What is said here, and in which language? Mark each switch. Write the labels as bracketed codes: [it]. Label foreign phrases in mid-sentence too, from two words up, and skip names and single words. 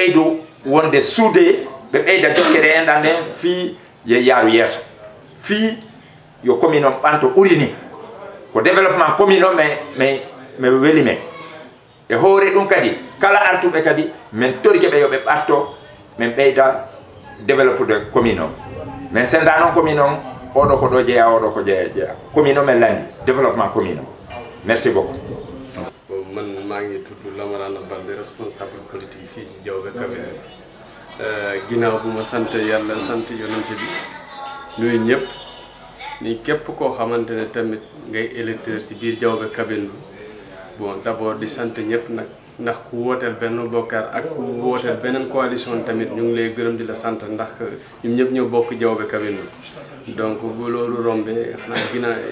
[ff] ɓeydo wonde suude ɓe ɓeyda jokkere enɗande fi ye yaaru yeeso fi yo commune on ɓanto urini ko développement commune o mais weli men e hoore ɗum kadi kala artuɓe kadi min torike ɓe yo ɓe ɓatto min ɓeyda développude commune o min senda noon commune on oɗo ko ɗo jeeya oɗo ko jeeya commune o min landi développement commune o [fr] merci beaucoup. [wo] man maa ngi tudd Lamarana Balde [fr] responsable politique [wo] fii ci Diaobé Kabéné ginnaaw bu ma sant yàlla sant yonante bi nuyu ñëpp ni képp koo xamante ne tamit ngay électeur ci biir Diaobé Kabéné [fr] bon d'abord [wo] di sant ñëpp nag ndax ku wooteel benn bokkaar ak ku wooteel beneen coalition tamit ñu ngi lay gërëm di la sant ndax ñun ñëpp ñoo bokk Diaobé Kabéné donc bu loolu rombee xanaa ginnaaw